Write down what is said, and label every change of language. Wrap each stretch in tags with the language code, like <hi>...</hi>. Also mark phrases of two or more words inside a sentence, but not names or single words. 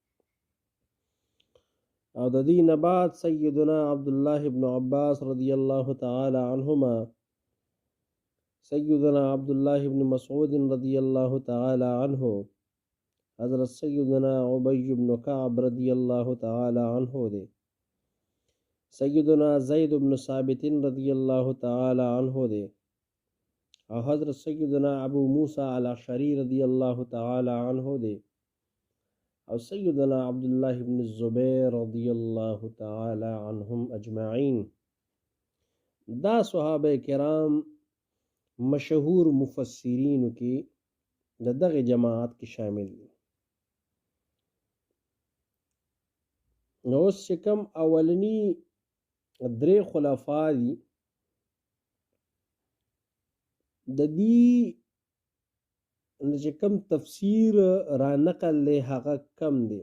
<ps>او د دین بعد سیدنا عبدالله بن عباس</ps> <ar>رضی الله تعالی عنهما،</ar> <ps>سیدنا عبدالله بن مسعود</ps> <ar>رضی الله تعالی عنه،</ar> <ps>حضرت سیدنا عبی بن کعب</ps> <ar>رضی الله تعالی عنه</ar> <ps>دے، سیدنا زید بن ثابت</ps> <ar>رضی اللہ تعالی عنہ</ar> <ps>دے، اور حضرت سیدنا ابو موسیٰ الاشعری</ps> <ar>رضی اللہ تعالی عنہ</ar> <ps>دے، اور سیدنا عبداللہ بن الزبیر</ps> <ar>رضی اللہ تعالی عنہم اجمعین.</ar> <ps>دا صحابہ کرام مشہور مفسرین کی دغه جماعت کی شامل دي. نو اوس چې کوم اولنی درې خلفا دي د دې چې کوم تفسیر را نقل له هغه کم دی.</ps>